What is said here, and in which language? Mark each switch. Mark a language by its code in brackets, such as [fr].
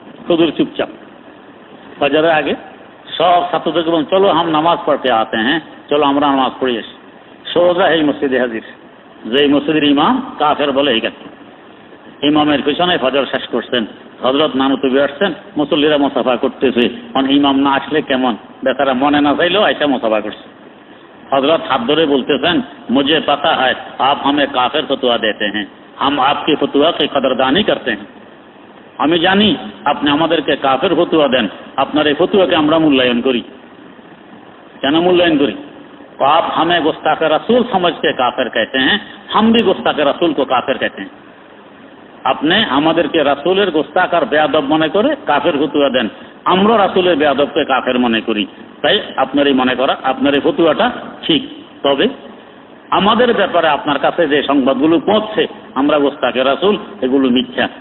[bn] হুজুর চুপচাপ ফজরের আগে সব ছাত্রদেরকে বলুন, [hi] চলো হাম নামাজ পড়তে আতে হ্যাঁ, [bn] চলো আমরা নামাজ পড়ি আসি। সোজা এই মসজিদে হাজির, যে মসজিদের ইমাম কাফের বলে এই কাছে ইমামের পিছনে ফজর শেষ করছেন। হজরত নানতুবি আসছেন, মুসল্লিরা মোসাফা করতেছে। ইমাম না আসলে কেমন, বেচারা মনে না চাইলেও আইসা মোসাফা করছে। [hi] हजरत हाथ धरे बोलते हैं, मुझे पता है आप हमें काफिर फतवा देते हैं, हम आपकी फतवा की कदरदानी करते हैं। [bn] আমি জানি আপনি আমাদেরকে কাফের ফতুয়া দেন, আপনার এই ফতুয়াকে আমরা মূল্যায়ন করি। কেন মূল্যায়ন করি? [hi] आप हमें गुस्ताख रसूल समझ के काफिर कहते हैं, हम भी गुस्ताख रसूल को काफिर कहते हैं। [bn] আপনি আমাদেরকে রাসূলের গুস্তাখ আর বেয়াদব মনে করে কাফের ফতুয়া দেন, আমরা রাসূলের বেয়াদবকে কাফের মনে করি। তাই আপনার এই মনে করা, আপনার এই ফতুয়াটা ঠিক। তবে আমাদের ব্যাপারে আপনার কাছে যে সংবাদগুলো পৌঁছছে, আমরা গোস্তাকে রাসূল, এগুলো মিথ্যা।